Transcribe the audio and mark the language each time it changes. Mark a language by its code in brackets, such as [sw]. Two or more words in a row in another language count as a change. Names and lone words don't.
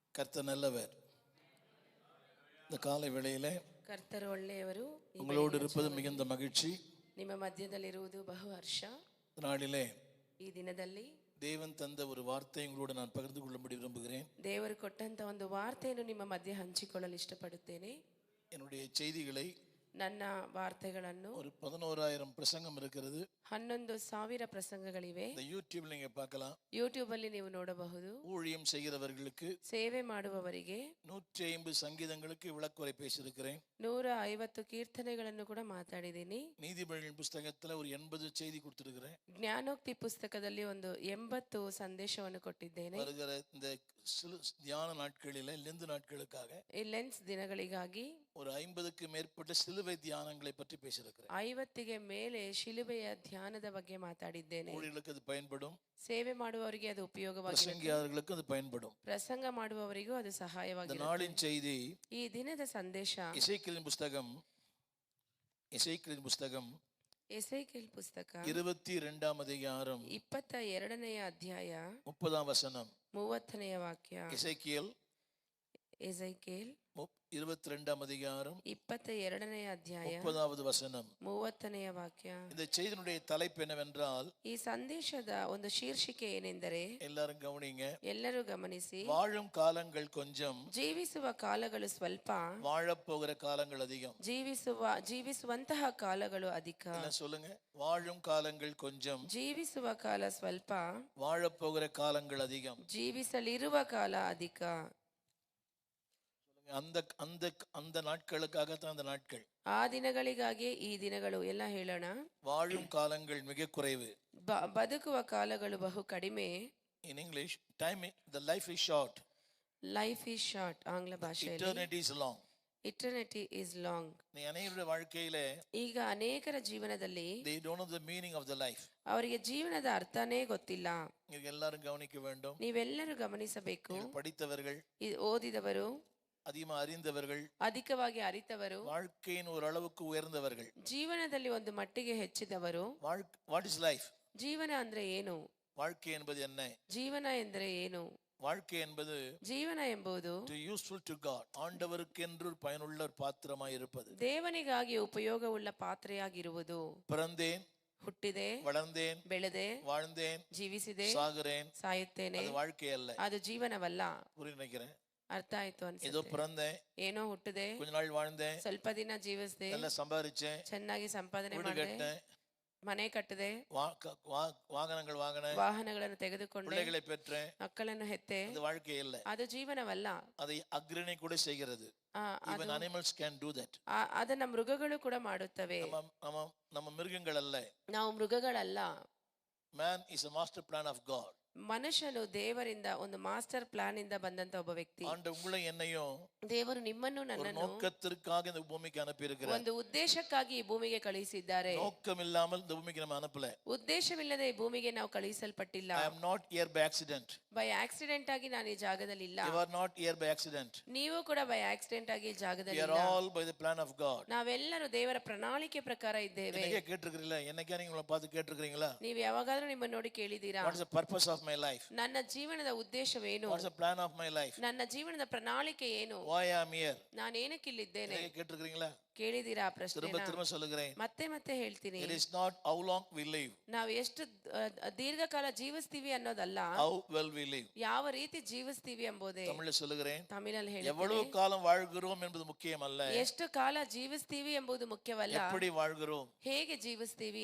[ta] கர்த்தர் நல்லவர். இந்த காலை வேளையிலே [kn] ಕರ್ತರು ಒಳ್ಳೆಯವರು. [ta] உங்களோடு இருப்பது மிகுந்த மகிழ்ச்சி. [kn] ನಿಮ್ಮ ಮಧ್ಯದಲ್ಲಿರುವುದು ಬಹು ಹರ್ಷ. [ta] நாளிலே [kn] ಈ ದಿನದಲ್ಲಿ [ta] தேவன் தந்த ஒரு வார்த்தை உங்களோடு நான் பகிர்ந்து கொள்ளும்படி விரும்புகிறேன். [kn] ದೇವರು ಕೊಟ್ಟಂತ ಒಂದು ವಾರ್ತೆಯನ್ನು ನಿಮ್ಮ ಮಧ್ಯೆ ಹಂಚಿಕೊಳ್ಳಲು ಇಷ್ಟಪಡುತ್ತೇನೆ. [ta] என்னுடைய செய்திகளை [kn] ನನ್ನ ವಾರ್ತೆಗಳನ್ನು [ta] ஒரு 11,000 பிரசங்கம் இருக்கிறது. [kn] 11,000 ಪ್ರಸಂಗಗಳಿವೆ. [ta] இந்த யூடியூப்ல நீங்க பார்க்கலாம். [kn] ಯೂಟ್ಯೂಬ್ ಅಲ್ಲಿ ನೀವು ನೋಡಬಹುದು. [ta] ஊழியம் செய்கிறவர்களுக்கு, [kn] ಸೇವೆ ಮಾಡುವವರಿಗೆ [ta] 150 சங்கீதங்களுக்கு விளக்குரை பேசியிருக்கிறேன். [kn] 150 ಕೀರ್ತನೆಗಳನ್ನು ಕೂಡ ಮಾತಾಡಿದ್ದೀನಿ. [ta] நீதிபதிகளின் புஸ்தகத்துல ஒரு 80 செய்தி கொடுத்திருக்கிறேன். [kn] ಜ್ಞಾನೋಕ್ತಿ ಪುಸ್ತಕದಲ್ಲಿ ಒಂದು 80 ಸಂದೇಶವನ್ನು ಕೊಟ್ಟಿದ್ದೇನೆ. [ta] வருகிற இந்த தியான நாட்களில லெந்து நாட்களுக்காக [kn] ಈ ಲೆನ್ಸ್ ದಿನಗಳಿಗಾಗಿ [ta] ஒரு 50க்கு மேற்பட்ட சிலுவை தியானங்களை பற்றி பேசியிருக்கிறேன். [kn] 50ಗೆ ಮೇಲೆ ಶಿಲುಬೆಯ ಧ್ಯಾನದ ಬಗ್ಗೆ ಮಾತಾಡಿದ್ದೇನೆ. [ta] ஊழியர்களுக்கு அது பயன்படும், [kn] ಸೇವೆ ಮಾಡುವವರಿಗೆ ಅದು ಉಪಯೋಗವಾಗಿದೆ, [ta] பிரசங்கியாளர்களுக்கு அது பயன்படும், [kn] ಪ್ರಸಂಗ ಮಾಡುವವರಿಗೂ ಅದು ಸಹಾಯವಾಗಿದೆ. [ta] நாளின் செய்தி [kn] ಈ ದಿನದ ಸಂದೇಶ [ta] எசேக்கியேலின் புஸ்தகம் [kn] ಎಸೇಕಿಯೇಲ್ ಪುಸ್ತಕ [ta] 22ாம் அதிகாரம் [kn] 22ನೇ ಅಧ್ಯಾಯ [ta] 30ஆம் வசனம். [kn] 30ನೇ ವಾಕ್ಯ. [ta] எசேக்கியேல் 22ாம் அதிகாரம் [kn] 22ನೇ ಅಧ್ಯಾಯ [ta] 30வது வசனம், [kn] 30ನೇ ವಾಕ್ಯ. [ta] இந்த செய்தியினுடைய தலைப்பு என்னவென்றால், [kn] ಈ ಸಂದೇಶದ ಒಂದು ಶೀರ್ಷಿಕೆ ಏನೆಂದರೆ, [ta] எல்லாரும் கவனிங்க, [kn] ಎಲ್ಲರೂ ಗಮನಿಸಿ, [ta] வாழும் காலங்கள் கொஞ்சம், [kn] ಜೀವಿಸುವ ಕಾಲಗಳು ಸ್ವಲ್ಪ, [ta] வாழப்போகிற காலங்கள் அதிகம். [kn] ಜೀವಿಸುವಂತಹ ಕಾಲಗಳು ಅಧಿಕ. [ta] சொல்லுங்க, வாழும் காலங்கள் கொஞ்சம், [kn] ಜೀವಿಸುವ ಕಾಲ ಸ್ವಲ್ಪ, [ta] வாழப்போகிற காலங்கள் அதிகம். [kn] ಜೀವಿಸಲಿರುವ ಕಾಲ ಅಧಿಕ. [ta] அந்த அந்த அந்த நாட்களுக்காகத்தான் அந்த நாட்கள். [kn] ಆ ದಿನಗಳಿಗಾಗಿ ಈ ದಿನಗಳು ಎಲ್ಲ ಹೇಳೋಣ. [ta] வாழும் காலங்கள் மிக குறைவு. [kn] ಬದುಕುವ ಕಾಲಗಳು ಬಹು ಕಡಿಮೆ. [en] In English, the life is short. life is short [kn] ಆಂಗ್ಲ ಭಾಷೆಯಲ್ಲಿ. [en] Eternity is long. eternity is long. [ta] ಅನೇಕರ வாழ்க்கையிலே [kn] ಈಗ ಅನೇಕರ ಜೀವನದಲ್ಲಿ [en] they don't know the meaning of the life. [kn] ಅವರಿಗೆ ಜೀವನದ ಅರ್ಥನೇ ಗೊತ್ತಿಲ್ಲ. ನೀವು ಎಲ್ಲರೂ ಗಮನಿக்க வேண்டும். ನೀವೆಲ್ಲರೂ ಗಮನಿಸಬೇಕು. [ta] படித்தவர்கள், [kn] ಓದಿದವರು, [ta] அதிகமா அறிந்தவர்கள், [kn] ಅಧಿಕವಾಗಿ ಅರಿತವರು, [ta] வாழ்க்கையின் ஒரு அளவுக்கு உயர்ந்தவர்கள், [kn] ಜೀವನದಲ್ಲಿ ಒಂದು ಮಟ್ಟಿಗೆ ಹೆಚ್ಚಿದವರು. [en] what is life? [kn] ಜೀವನ ಅಂದ್ರೆ ಏನು? [ta] வாழ்க்கை என்பது என்ன? [kn] ಜೀವನ ಎಂದರೆ ಏನು? [ta] வாழ்க்கை என்பது [kn] ಜೀವನ ಎಂಬುದು [en] useful to God, [ta] ஆண்டவருக்கென்று பாத்திரமாய் ஒரு பாத்திரமாய் இருப்பது. [kn] ದೇವನಿಗಾಗಿ ಉಪಯೋಗವುಳ್ಳ ಪಾತ್ರೆಯಾಗಿರುವುದು. [ta] பிறந்தேன், [kn] ಹುಟ್ಟಿದೆ, [ta] வளர்ந்தேன், [kn] ಬೆಳೆದೆ, [ta] வாழ்ந்தேன், [kn] ಜೀವಿಸಿದೆ, [ta] சாகுறேன், [kn] ಸಾಯುತ್ತೇನೆ, [ta] அது வாழ்க்கை அல்ல. [kn] ಅದು ಜೀವನವಲ್ಲ. [ta] நினைக்கிறேன். [kn] ಅರ್ಥ ಆಯ್ತು [ta] ஏதோ [kn] ಅನ್ಸುತ್ತೆ. [ta] பிறந்தேன், [kn] ಏನೋ ಹುಟ್ಟಿದೆ, [ta] கொஞ்ச நாள் வாழ்ந்தேன், [kn] ಸ್ವಲ್ಪ ದಿನ ಜೀವಿಸಿದೆ, [ta] நல்லா சம்பாதிச்சேன், [kn] ಚೆನ್ನಾಗಿ ಸಂಪಾದನೆ [ta] வீடு [kn] ಮಾಡಿದೆ, [ta] கட்டினேன், [kn] ಮನೆ ಕಟ್ಟಿದೆ, [ta] வாகனங்கள் வாங்கினேன், [kn] ವಾಹನಗಳನ್ನು ತೆಗೆದುಕೊಂಡೆ, [ta] பிள்ளைகளை பெற்றேன். [kn] ಮಕ್ಕಳನ್ನು ಹೆತ್ತೆ. [ta] அது வாழ்க்கை இல்லை, [kn] ಅದು ಜೀವನವಲ್ಲ. [ta] அதை அக்னி கூட செய்கிறது. [en] Even animals can do that. [kn] ಅದನ್ನ ಮೃಗಗಳು ಕೂಡ ಮಾಡುತ್ತವೆ. [ta] நம்ம மிருகங்கள் அல்ல. [kn] ನಾವು ಮೃಗಗಳಲ್ಲ. [en] Man is a master plan of God. [kn] ಮನುಷ್ಯನು ದೇವರಿಂದ ಒಂದು [en] master plan [kn] ಇಂದ ಬಂದಂತ ಒಬ್ಬ ವ್ಯಕ್ತಿ. [ta] உங்களை என்னையும் [kn] ದೇವರು ನಿಮ್ಮನ್ನು ನನ್ನನ್ನು [ta] நோக்கத்திற்காக இந்த பூமிக்கு அனுப்பி இருக்கிறார். [kn] ಒಂದು ಉದ್ದೇಶಕ್ಕಾಗಿ ಈ ಭೂಮಿಗೆ ಕಳುಹಿಸಿದ್ದಾರೆ. [ta] நோக்கம் இல்லாமல் இந்த பூமிக்கு நம்ம அனுப்பல. [kn] ಉದ್ದೇಶವಿಲ್ಲದೆ ಈ ಭೂಮಿಗೆ ನಾವು ಕಳುಹಿಸಲ್ಪಟ್ಟಿಲ್ಲ. [en] I am not here by accident. by accident [kn] ಆಗಿ ನಾನು ಈ ಜಾಗದಲ್ಲಿ ಇಲ್ಲ. [en] You are not here by accident. [kn] ನೀವು ಕೂಡ [en] by accident [kn] ಆಗಿ ಈ ಜಾಗದಲ್ಲಿ ಇಲ್ಲ. [en] We are all by the plan of God. [kn] ನಾವೆಲ್ಲರೂ ದೇವರ ಪ್ರಣಾಳಿಕೆ ಪ್ರಕಾರ ಇದ್ದೇವೆ. [ta] என்னைக்கே கேட்டிருக்கீங்களா? என்னைக்கே நீங்க பார்த்து கேட்டிருக்கீங்களா? [kn] ನೀವು ಯಾವಾಗಾದ್ರೂ ನಿಮ್ಮನ್ನು ನೋಡಿ ಕೇಳಿದ್ದೀರಾ? [en] What is the purpose of my life? [kn] ನನ್ನ ಜೀವನದ ಉದ್ದೇಶವೇನು? [en] What is the plan of my life? [kn] ನನ್ನ ಜೀವನದ ಪ್ರಣಾಳಿಕೆ ಏನು? [en] Why I am here? [kn] ನಾನು ಏನಕ್ಕೆ ಇಲ್ಲಿದ್ದೇನೆ? ಕೇಳಿರ್ತೀರಾ? ಕೇಳಿದಿರಾ ಪ್ರಶ್ನೆ? [ta] திரும்ப சொல்லுகிறேன். [kn] ಮತ್ತೆ ಹೇಳ್ತೀನಿ. [en] It is not how long we live. [kn] ನಾವು ಎಷ್ಟು ದೀರ್ಘಕಾಲ ಜೀವಿಸ್ತೀವಿ ಅನ್ನೋದಲ್ಲ, [en] how well we live. [kn] ಯಾವ ರೀತಿ ಜೀವಿಸ್ತೀವಿ ಎಂಬುದೇ. [ta] தமிழ்ல சொல்லுகிறேன். [kn] ತಮಿಳಲ್ಲಿ ಹೇಳ್ತೀನಿ. [ta] எவ்வளவு காலம் வாழ்கிறோம் என்பது முக்கியமல்ல. [kn] ಎಷ್ಟು ಕಾಲ ಜೀವಿಸ್ತೀವಿ ಎಂಬುದು ಮುಖ್ಯವಲ್ಲ. [ta] எப்படி வாழ்கிறோம்? [kn] ಹೇಗೆ ಜೀವಿಸ್ತೀವಿ?